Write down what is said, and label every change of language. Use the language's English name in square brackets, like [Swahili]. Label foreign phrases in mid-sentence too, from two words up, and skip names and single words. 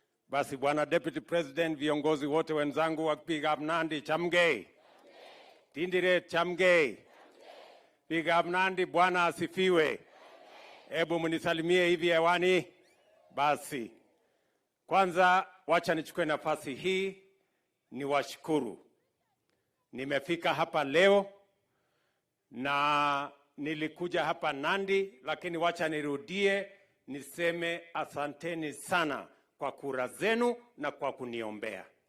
[Swahili] Basi Bwana Deputy President, viongozi wote wenzangu wa Big Up Nandi, chamge. Tinderet, chamge. Big Up Nandi, Bwana asifiwe. Ebu munisalimie hivi hewani. Basi. Kwanza wacha nichukue nafasi hii niwashukuru. Nimefika hapa leo na nilikuja hapa Nandi, lakini wacha nirudie niseme asanteni sana kwa kura zenu na kwa kuniombea.